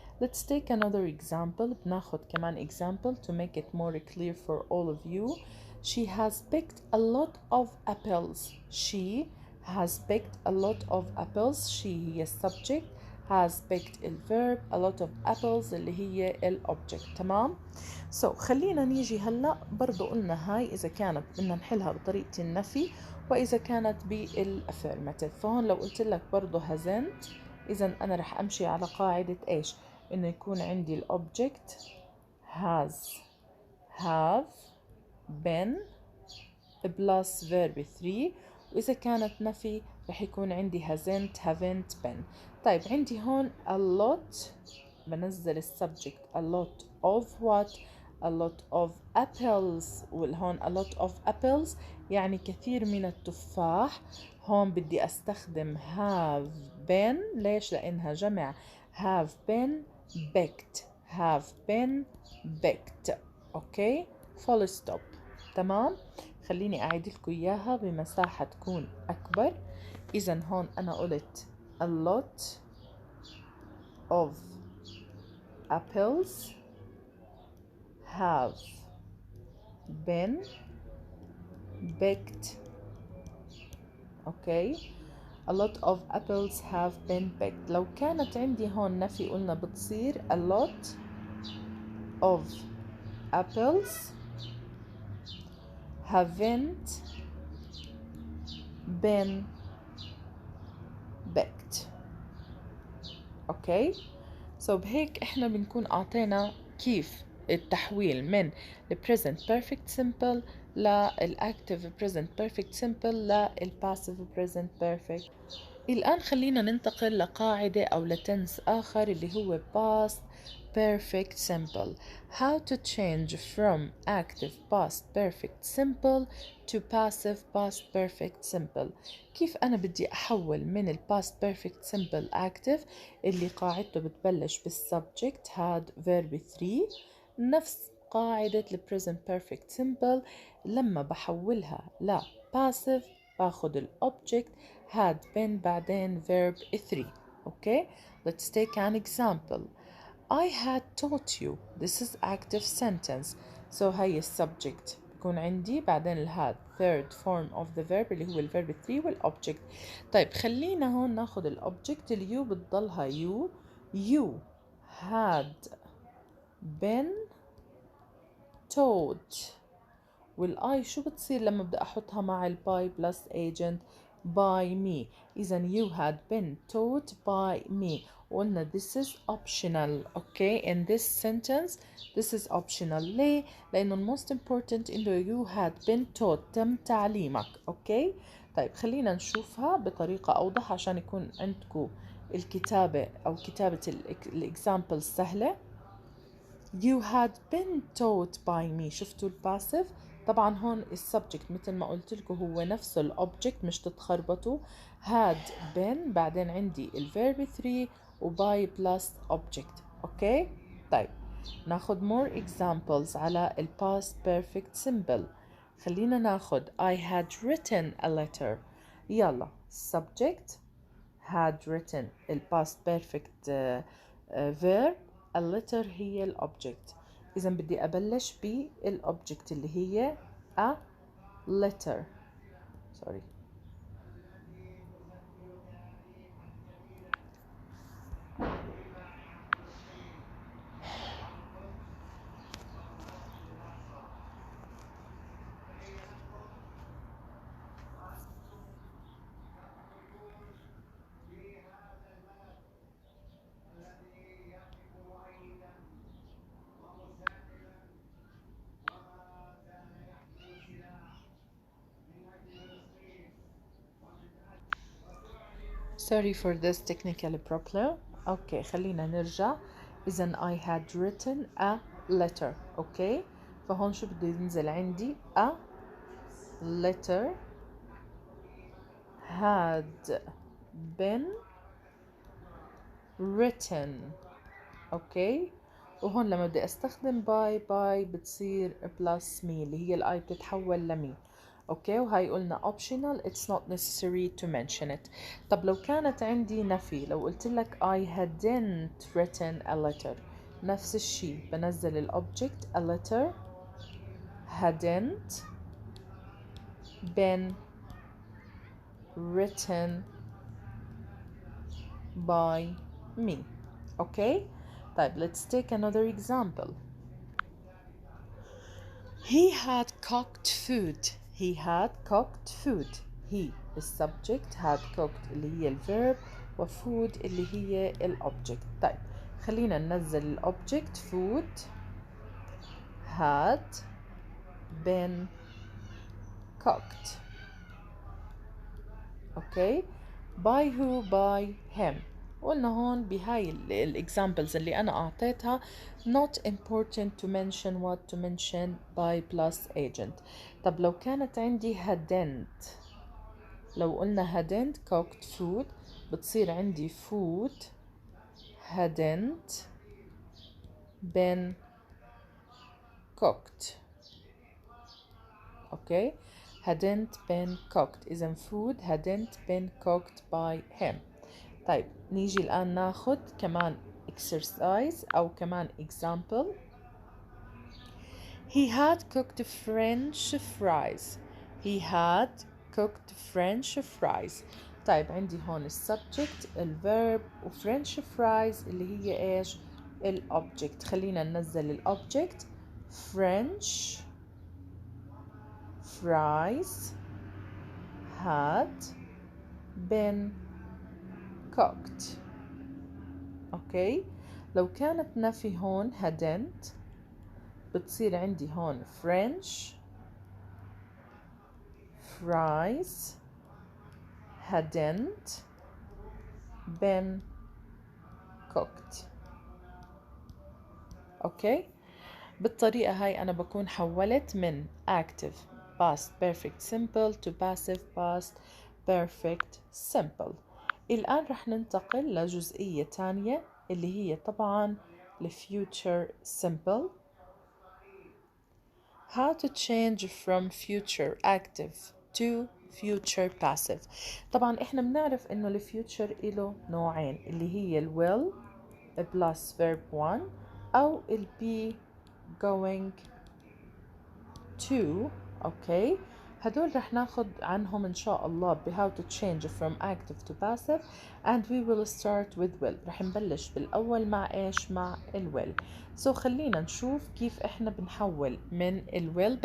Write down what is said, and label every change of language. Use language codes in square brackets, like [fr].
[en] Let's take another example. [ar] بناخد كمان [en] example to make it more clear for all of you. She has picked a lot of apples. She has picked a lot of apples. She هي subject, has picked الverb a lot of apples [ar] اللي هي [en] الobject. [ar] تمام. خلينا نيجي هلا برضو قلنا هاي إذا كانت بدنا نحلها بطريقة النفي وإذا كانت بالaffirmative. فهون لو قلت لك برضو hasn't، إذا أنا رح أمشي على قاعدة إيش؟ إنه يكون عندي الأوبجكت [en] has have been plus verb 3، [ar] وإذا كانت نفي رح يكون عندي hasn't haven't been. [en] طيب عندي هون a lot، بنزل السبجكت a lot of what؟ a lot of apples. [ar] والهون a lot of apples يعني كثير من التفاح. هون بدي استخدم have been. ليش؟ لانها جمع. [en] have been picked have been picked. Okay full stop. [ar] تمام. خليني اعيد لكم اياها بمساحة تكون اكبر. [en] اذا هون انا قلت a lot of apples have been picked. Okay a lot of apples have been picked. [ar] لو كانت عندي هون نفي قلنا بتصير [en] a lot of apples haven't been picked. [ar] اوكي بهيك احنا بنكون اعطينا كيف التحويل من ال [en] present perfect simple [ar] لل active present perfect simple لل passive present perfect. الآن خلينا ننتقل لقاعدة أو لتنس آخر اللي هو past perfect simple. [en] How to change from active past perfect simple to passive past perfect simple. [ar] كيف أنا بدي أحول من ال [en] past perfect simple active [ar] اللي قاعدته بتبلش بالsubject had verb 3، نفس قاعدة ال present perfect simple لما بحولها ل passive باخد ال object had been بعدين verb 3. [en] Okay, let's take an example. I had taught you. This is active sentence. So هي subject بكون عندي بعدين ال had third form of the verb [ar] اللي هو [en] ال verb 3 وال object. [ar] طيب خلينا هون ناخد ال object. ال you بتضلها you. [en] You had been taught. [ar] والاي شو بتصير لما بدي احطها مع الباي بلس agent؟ by me. إذا [en] you had been taught by me. وقلنا this is optional. Okay, in this sentence this is optional. [ar] ليه؟ لأنه [en] most important إنه you had been taught [ar] تم تعليمك. [en] Okay. [ar] طيب خلينا نشوفها بطريقة أوضح عشان يكون عندكم الكتابة أو كتابة الإكزامبل سهلة. [en] You had been taught by me. [ar] شفتوا الباسيف؟ طبعا هون السبجكت مثل ما قلت لكم هو نفسه الاوبجكت، مش تتخربطوا. had been بعدين عندي الفيرب 3 وباي بلس object. اوكي طيب ناخد [en] more examples [ar] على ال past perfect simple. خلينا ناخد [en] I had written a letter. يلا subject had written ال past perfect verb. [ar] a letter هي الأوبجكت. إذا بدي أبلش بالأوبجكت اللي هي a letter. [en] sorry. Sorry for this technical problem. Okay خلينا نرجع. إذا I had written a letter. Okay [ar] فهون شو بده ينزل عندي؟ [en] a letter had been written. [ar] اوكي وهون لما بدي استخدم باي بتصير بلس مي اللي هي الاي بتتحول لمي. اوكي وهي قلنا [en] optional it's not necessary to mention it. [ar] طب لو كانت عندي نفي، لو قلت لك I hadn't written a letter، نفس الشيء بنزل الاوبجكت [en] a letter hadn't been written by me. Okay. [ar] طيب [en] let's take another example. He had cooked food. He had cooked food. He السبجكت had cooked [ar] اللي هي [en] الverb وfood اللي هي الobject. [ar] طيب خلينا ننزل الobject. [en] Food had been cooked. Okay. By who? By him. [ar] قلنا هون بهاي الاكزامبلز اللي أنا أعطيتها [en] not important to mention what to mention by plus agent. [ar] طب لو كانت عندي [en] hadn't، لو قلنا hadn't cooked food بتصير عندي food hadn't been cooked. Okay. hadn't been cooked. [ar] إذا [en] food hadn't been cooked by him. [ar] طيب نيجي الآن ناخد كمان exercise أو كمان example. [en] He had cooked French fries. He had cooked French fries. [ar] طيب عندي هون السبجكت الverb وفرنش فرايز اللي هي ايش؟ الobject. خلينا ننزل الobject. [en] French fries had been cooked. Okay. [ar] لو كانت نفي هون hadn't بتصير عندي هون [en] French fries hadn't been cooked. Okay. [ar] بالطريقة هاي أنا بكون حولت [en] من active past perfect simple to passive past perfect simple. [ar] الآن رح ننتقل لجزئية تانية اللي هي طبعا future simple. [en] How to change from future active to future passive. [ar] طبعا احنا بنعرف انه future إله نوعين اللي هي will plus verb 1 أو be going to. [en] okay. [ar] هدول رح ناخد عنهم إن شاء الله [en] how to change from active to passive and we will start with will. [ar] رح نبلش بالأول مع إيش؟ مع will. [en] so [ar] خلينا نشوف كيف إحنا بنحول من will.